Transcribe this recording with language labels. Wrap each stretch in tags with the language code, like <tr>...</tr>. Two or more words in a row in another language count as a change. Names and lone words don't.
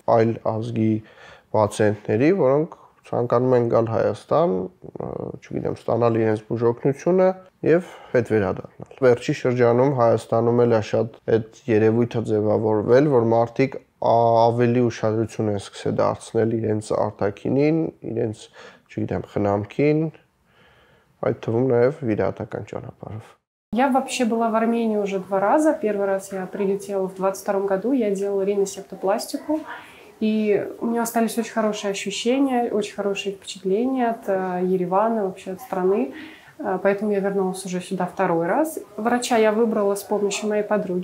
<hy>այլ ազգի պացիենտների, որոնք ցանկանում են գալ Հայաստան, չգիտեմ, ստանալ իրենց բուժօգնությունը եւ հետ վերադառնալ։ Վերջի շրջանում Հայաստանում էլ է շատ այդ երևույթը ձևավորվել, որ մարդիկ ավելի ուշադրություն են սկսել դարձնել իրենց արտաքինին, իրենց, չգիտեմ, խնամքին, այդ թվում նաև վիրահատական ճանապարհով։</hy> <ru>Я вообще была в Армении уже 2 раза. Первый раз я прилетела в 22 году, я делала риносептопластику, и у меня остались очень хорошие ощущения, очень хорошие впечатления от Еревана, вообще от страны. Поэтому я вернулась уже сюда 2 раз. Врача я выбрала с помощью моей подруги.</ru>